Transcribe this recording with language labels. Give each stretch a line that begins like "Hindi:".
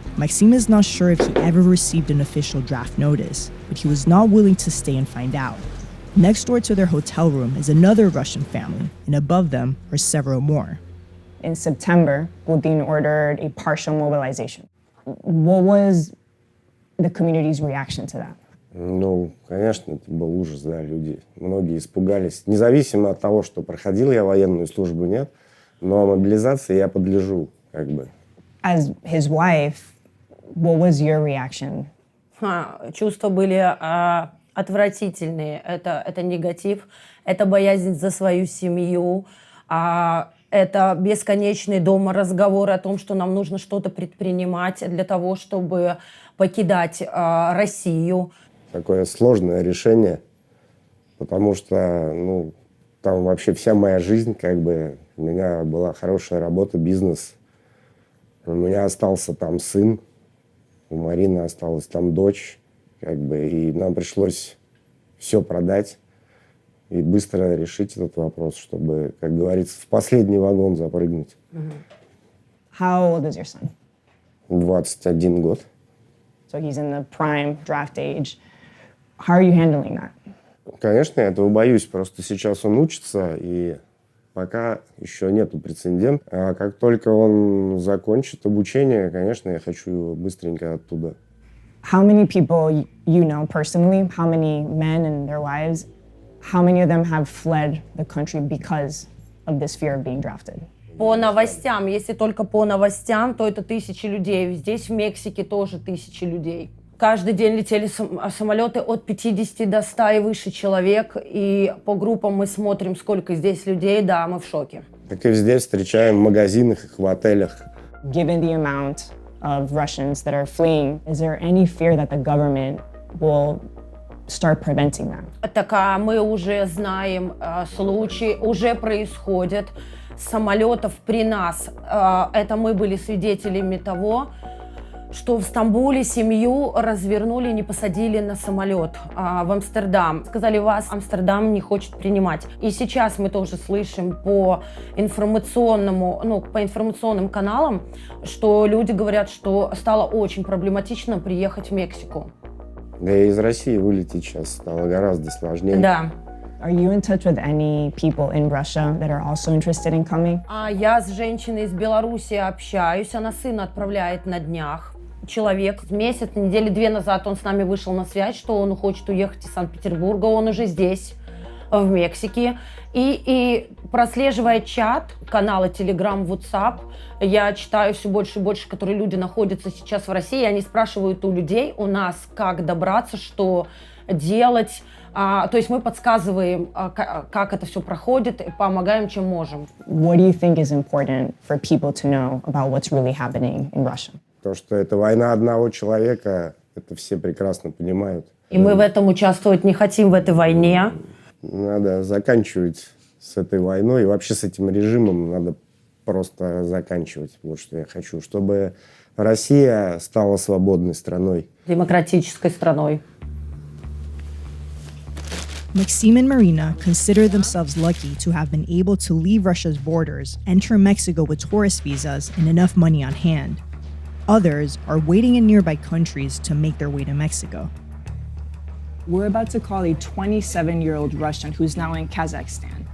English: Maxim is not sure if he ever received an official draft notice, but he was not willing to stay and find out. Next door to their hotel room is another Russian family, and above them are several more. In September, Putin ordered a partial mobilization. What was the community's reaction to that?
Russian: Ну, конечно, это был ужас, да, люди. Многие испугались. Независимо от того, что проходил я военную службу, нет, но мобилизации я подлежу, как бы.
English: As his wife, what was your reaction?
Russian: Чувства были отвратительные. Это негатив, это боязнь за свою семью, это бесконечный дома разговоры о том, что нам нужно что-то предпринимать для того, чтобы покидать Россию. Такое сложное решение, потому что, ну, там вообще вся моя жизнь, как бы, у меня была хорошая работа, бизнес. У меня остался там сын, у Марины осталась там дочь, как бы, и нам пришлось все продать и быстро решить этот вопрос, чтобы, как говорится, в последний вагон запрыгнуть.
English: How old is your son?
Russian: 21 год.
English: So he's in the prime draft age. How are you handling that?
Russian: Конечно, я этого боюсь, просто сейчас он учится, и пока еще нету прецедента. А как только он закончит обучение, конечно, я хочу его быстренько оттуда.
English: How many people you know personally, how many men and their wives, how many of them have fled the country because of this fear of being drafted?
Russian: По новостям, если только по новостям, то это тысячи людей. Здесь, в Мексике, тоже тысячи людей. Каждый день летели самолеты от 50 до 100 и выше человек. И по группам мы смотрим, сколько здесь людей. Да, мы в шоке. Как и везде, встречаем в магазинах, в отелях.
English: Given the amount of Russians that are fleeing, is there any fear that the government will start preventing that?
Russian: Так мы уже знаем случаи, уже происходят. Самолетов при нас, это мы были свидетелями того, что в Стамбуле семью развернули и не посадили на самолет в Амстердам. Сказали, вас Амстердам не хочет принимать. И сейчас мы тоже слышим по информационным каналам, что люди говорят, что стало очень проблематично приехать в Мексику. Да и из России вылететь сейчас стало гораздо сложнее. Да.
English: Are you in touch with any people in Russia that are also interested in coming?
Russian: Я с женщиной из Беларуси общаюсь, она сына отправляет на днях. Человек месяц, недели 2 назад он с нами вышел на связь, что он хочет уехать из Санкт-Петербурга, он уже здесь, в Мексике. И прослеживая чат, каналы Telegram, WhatsApp, я читаю все больше и больше, которые люди находятся сейчас в России, они спрашивают у людей у нас, как добраться, что делать. То есть мы подсказываем, как это все проходит, и помогаем, чем можем.
English: What do you think is important for people to know about what's really happening in Russia?
Russian: То, что это война одного человека, это все прекрасно понимают. И мы в этом участвовать не хотим, в этой войне. Надо заканчивать с этой войной, и вообще с этим режимом надо просто заканчивать. Вот что я хочу, чтобы Россия стала свободной страной. Демократической страной.
English: Maxim and Marina consider themselves lucky to have been able to leave Russia's borders, enter Mexico with tourist visas, and enough money on hand. Others are waiting in nearby countries to make their way to Mexico. We're about to call a 27-year-old Russian who's now in Kazakhstan.